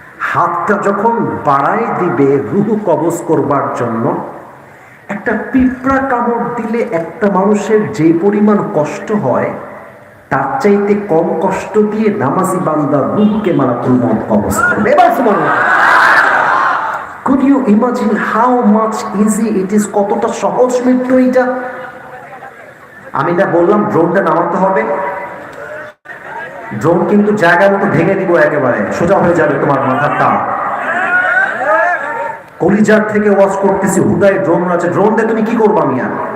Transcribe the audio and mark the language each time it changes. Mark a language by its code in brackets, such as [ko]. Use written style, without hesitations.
[bn] হাতটা যখন বাড়াই দিবে রূহ কবজ করবার জন্য, একটা পিঁপড়া কামড় দিলে একটা মানুষের যে পরিমাণ কষ্ট হয় তার চাইতে কম কষ্ট দিয়ে নামাজি বান্দার রূহকে মালাকুল মউত কবজ করবে। এবার সুবহানাল্লাহ, [en] could you imagine how much easy it is? [bn] কতটা সহজ মৃত্যু এটা। আমি না বললাম ড্রোনটা নামাতে হবে, ড্রোন কিন্তু জায়গা মতো ভেঙে দিব, একেবারে সোজা হয়ে যাবে তোমার মাথাটা। কলিজার থেকে ওয়াজ করতেছি, হুদায় ড্রোন আছে, ড্রোন দিয়ে তুমি কি করবা মিয়া?